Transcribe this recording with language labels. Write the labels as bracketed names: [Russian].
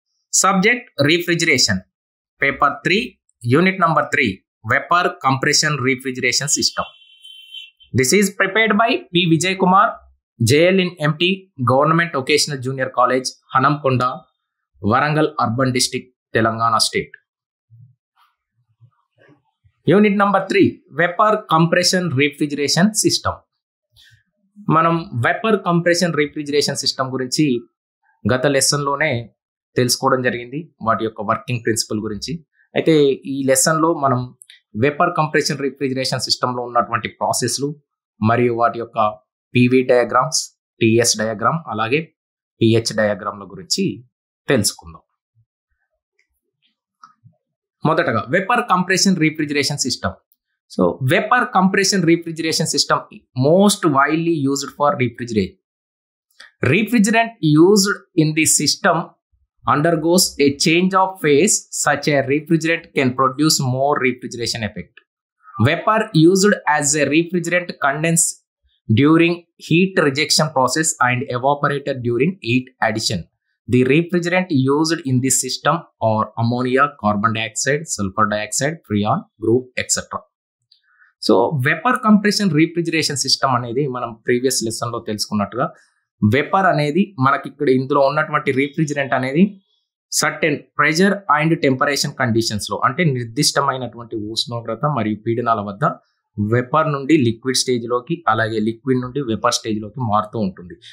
[English] Subject Refrigeration. Paper 3, Unit number 3, Vapor Compression Refrigeration System. This is prepared by P. Vijay Kumar, JL in MT, Government Vocational Junior College, Hanamkonda, Warangal Urban District, Telangana State. Unit number 3 vapour compression refrigeration system. [Telugu] మనం vapour compression refrigeration system గురించి గత లెసన్లోనే తెలుసుకోవడం జరిగింది, వాటి యొక్క working principle గురించి. అయితే ఈ లెసన్లో మనం వెపర్ కంప్రెషన్ రిఫ్రిజిరేషన్ సిస్టంలో ఉన్నటువంటి ప్రాసెస్లు మరియు వాటి యొక్క పివి డయాగ్రామ్స్, టిఎస్ డయాగ్రామ్, అలాగే పిహెచ్ డయాగ్రామ్ల గురించి తెలుసుకుందాం. [English] మొదటగా vapour compression refrigeration system. So vapour compression refrigeration system most widely used for refrigeration. Refrigerant used in the system undergoes a change of phase such a refrigerant can produce more refrigeration effect. Vapor used as a refrigerant condense during heat rejection process and evaporated during heat addition. The refrigerant used in this system are ammonia, carbon dioxide, sulfur dioxide, freon group, etc. [Telugu] So vapour compression refrigeration system అనేది మనం previous లెసన్లో తెలుసుకున్నట్టుగా vapour అనేది మనకి ఇక్కడ ఇందులో ఉన్నటువంటి refrigerant అనేది certain pressure and temperature కండిషన్స్లో, అంటే నిర్దిష్టమైనటువంటి ఉష్ణోగ్రత మరియు పీడనాల వద్ద వెపర్ నుండి లిక్విడ్ స్టేజ్లోకి, అలాగే లిక్విడ్ నుండి వెపర్ స్టేజ్లోకి మారుతూ ఉంటుంది.